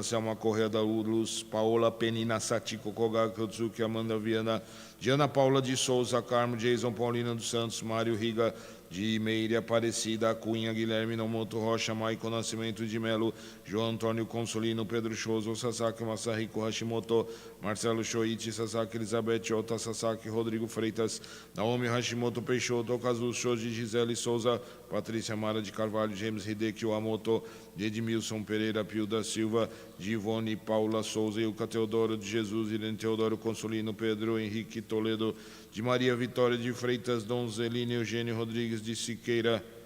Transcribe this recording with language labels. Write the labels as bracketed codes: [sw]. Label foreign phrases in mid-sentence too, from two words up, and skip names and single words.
[pt] Selma Correia da Luz, Paola Penina Satiko Kogaki Otsuki, Amanda Viana, Diana Paula de Souza, Carmo, Jason Paulina dos Santos, Mário Riga, de Meire Aparecida, Cunha, Guilherme Nomoto Rocha, Maicon Nascimento de Melo, João Antônio Consolino, Pedro Shoso, Sasaki Masahiko Hashimoto, Marcelo Shoichi, Sasaki Elizabeth Ota, Sasaki Rodrigo Freitas, Naomi Hashimoto Peixoto, Kazu Shoji, Gisele Souza, Patrícia Mara de Carvalho, James Hideki Wamoto, Edmilson Pereira Pio da Silva, Divone Paula Souza, Ilka Teodoro de Jesus, Irene Teodoro Consolino, Pedro Henrique Toledo, de Maria Vitória de Freitas, Donzeline Eugênio Rodrigues de Siqueira,